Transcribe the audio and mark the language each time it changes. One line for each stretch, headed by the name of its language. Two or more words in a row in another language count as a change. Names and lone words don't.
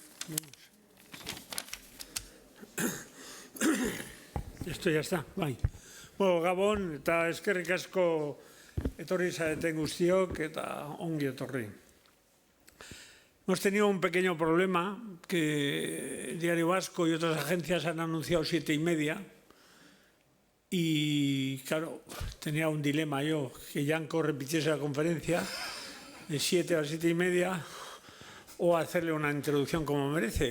Spanish: Esto ya está,
Basque: bai. Bueno, Gabon eta eskerrik asko etorri zareten guztiok eta ongi etorri.
Spanish: Hemos tenido un pequeño problema que el Diario Vasco y otras agencias han anunciado 7:30 y claro, tenía un dilema yo, que Yanko repitiese la conferencia de 7 a 7:30 o hacerle una introducción como merece.